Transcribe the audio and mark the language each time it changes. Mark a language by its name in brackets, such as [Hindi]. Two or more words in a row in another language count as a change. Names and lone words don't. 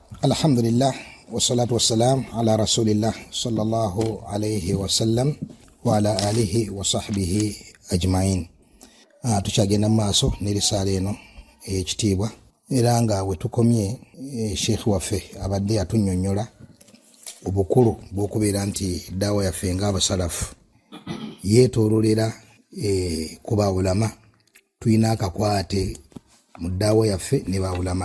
[Arabic] الحمد لله والصلاة والسلام على رسول الله صلى الله عليه وسلم وعلى آله وصحبه أجمعين. [Ganda] Tukyagenda maaso n'erisaala eno ekitiibwa era nga we tukomye Sheikh waffe abadde atunnyonnyola obukulu bw'okubeera nti daawa yaffe ng'abasalafu yeetoololera ku baulama, tulina akakwate mu daawa yaffe ne baulama.